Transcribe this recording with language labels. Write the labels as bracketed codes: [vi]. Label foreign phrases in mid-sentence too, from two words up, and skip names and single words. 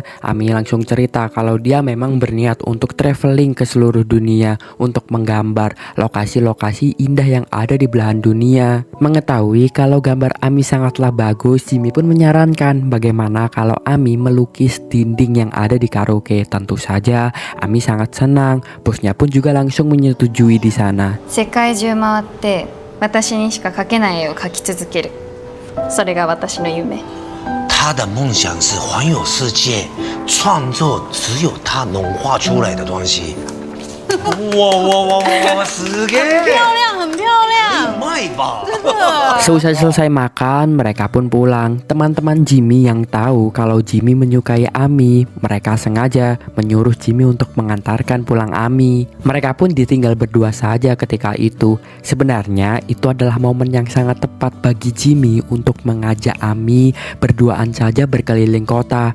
[id] Ami langsung cerita kalau dia memang berniat untuk traveling ke seluruh dunia untuk menggambar lokasi-lokasi indah yang ada di belahan dunia. Mengetahui kalau gambar Ami sangatlah bagus, Jimmy pun menyarankan bagaimana kalau Ami melukis dinding yang ada di karaoke. Tentu saja Ami sangat senang. Bosnya pun juga langsung menyetujui di sana. [ja] 世界中回って私にしか描けない絵を描き続ける。それが私の夢。 [zh] 他的梦想是环游世界，创作只有他能画出来的东西。 [ja] 哇，すげえ。 [zh] 漂亮，很漂亮。 [ja] うまい吧？ [id] Seusai selesai makan, mereka pun pulang. Teman-teman Jimmy yang tahu kalau Jimmy menyukai Ami, mereka sengaja menyuruh Jimmy untuk mengantarkan pulang Ami. Mereka pun ditinggal berdua saja ketika itu. Sebenarnya itu adalah momen yang sangat tepat bagi Jimmy untuk mengajak Ami berduaan saja berkeliling kota.